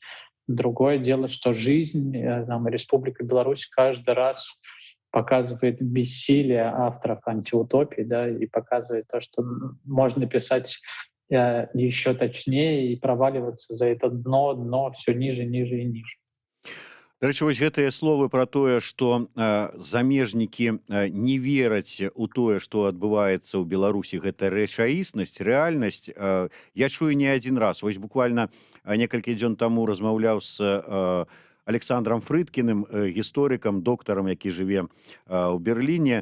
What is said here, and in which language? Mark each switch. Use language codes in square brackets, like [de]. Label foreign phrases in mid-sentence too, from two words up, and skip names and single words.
[ru] Другое дело, что жизнь там, Республика Беларусь каждый раз показывает бессилие авторов антиутопии, да, и показывает то, что можно писать еще точнее и проваливаться за это дно все ниже, ниже и ниже. [be] Дарэчы, вось гэтыя словы пра тое, што замежнікі не вераць у тое, што адбываецца ў Беларусі, гэта рэчаіснасць, рэальнасць. Я чую не адзін раз. Вось буквально некалькі дзён таму размаўляў з Александром Фрыдкіным, гісторыкам, доктарам, які жыве ў Берліне.